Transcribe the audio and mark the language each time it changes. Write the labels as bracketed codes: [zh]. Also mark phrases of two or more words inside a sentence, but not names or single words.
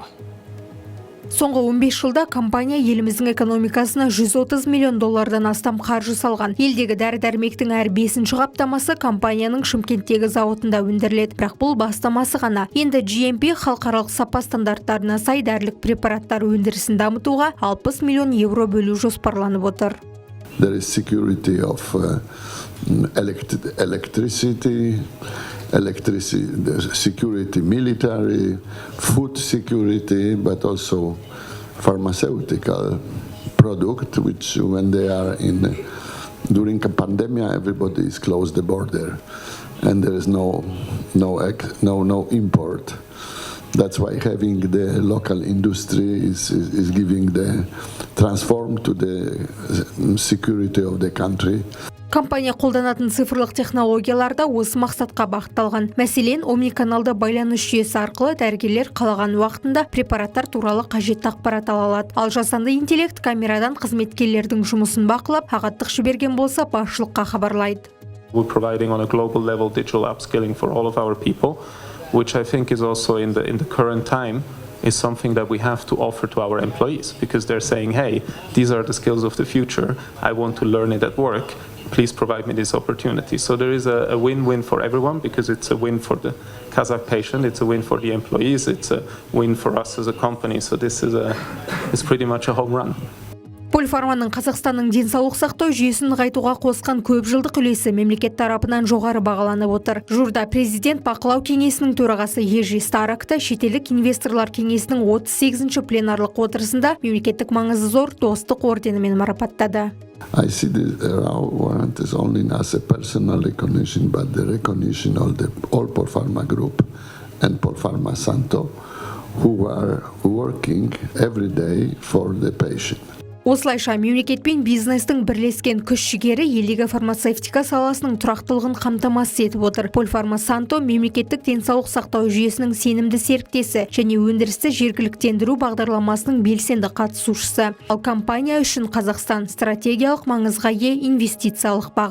[kk] Соңғы 15 жылда компания еліміздің экономикасына 130 миллион доллардан астам қаржы салған. Елдегі дәрі-дәрмектің әр 5-ші қаптамасы компанияның Шымкенттегі зауытында өндіріледі. Бірақ бұл бастамасы ғана. Енді GMP халықаралық сапа стандарттарына сай дәрілік препараттар өндірісін дамытуға 60 миллион евро бөлу жоспарланып отыр. [en] There is security of electricity, security, military, food security, but also pharmaceutical product, which when they are during a pandemic, everybody is closed the border, and there is no import. That's why having the local industry is giving the transform to the security of the country. [kk] Компания қолданатын цифрлық технологияларда осы мақсатқа бағытталған. Мәселен, омниканалды байланыс жүйесі арқылы дәрігерлер қалаған уақытында препараттар туралы қажетті ақпарат ала алады. Ал жасанды интеллект камерадан қызметкерлердің жұмысын бақылап, ағаттық жіберген болса, басшылыққа хабарлайды. [en] We're providing on a global level digital upskilling for all of our people, which I think is also in the current time is something that we have to offer to our employees, because they're saying, hey, these are the skills of the future. I want to learn it at work. Please provide me this opportunity. So there is a win-win for everyone, because it's a win for the Kazakh patient, it's a win for the employees, it's a win for us as a company. So this is pretty much a home run. [kk] Полфарманың Қазақстанның денсаулық сақтау жүйесін нығайтуға қосқан көп жылдық үлесі мемлекет тарапынан жоғары бағаланып отыр. Журда президент бақылау кеңесінің төрағасы Ежи Старокты шетелдік инвесторлар кеңесінің 38-ші пленарлық отырысында мемлекеттік маңызы зор достық орденімен марапаттады. [en] I see this warrant is only as a personal recognition, but the recognition of the all Polpharma Group and Polpharma Santo, who are working every day for the patient. [kk] Осылайша мемлекет пен бизнестің бірлескен күш-жігері елдегі фармацевтика саласының тұрақтылығын қамтамасыз етіп отыр. Полфарма Санто мемлекеттік денсаулық сақтау жүйесінің сенімді серіктесі және өндірісті жергіліктендіру бағдарламасының белсенді қатысушысы. Ал компания үшін Қазақстан стратегиялық маңызға ие инвестициялық бағыт.